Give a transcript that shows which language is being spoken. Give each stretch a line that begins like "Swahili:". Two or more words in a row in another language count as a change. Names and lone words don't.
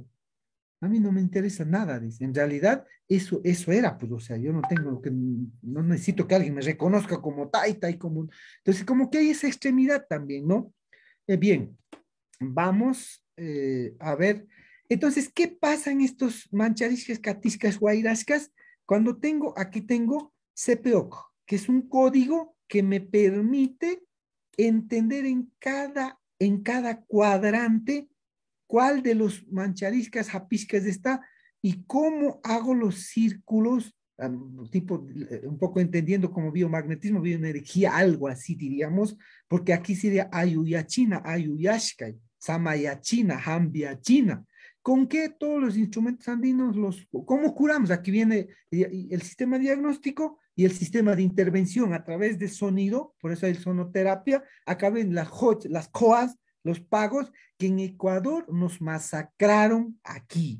Spanish: A mí no me interesa nada, dice. En realidad, eso era, pues, o sea, yo no tengo que, no necesito que alguien me reconozca como taita y como. Entonces, como que hay esa extremidad también, ¿no? Bien, vamos a ver. Entonces, ¿qué pasa en estos
Quechua: manchariscas, catiscas, guairascas?
Spanish: Cuando aquí tengo CPOC, que es un código que me permite entender en cada cuadrante cuál de los
Quechua: manchariscas, japiscas
Spanish: está y cómo hago los círculos, tipo, un poco entendiendo como biomagnetismo, bioenergía, algo así diríamos, porque aquí sería
Quechua: ayuyachina, ayuyashkai, samayachina, hambiachina.
Spanish: ¿Con qué todos los instrumentos andinos cómo curamos? Aquí viene el sistema diagnóstico y el sistema de intervención a través de sonido, por eso hay sonoterapia. Acá ven las COAS, los pagos, que en Ecuador nos masacraron aquí.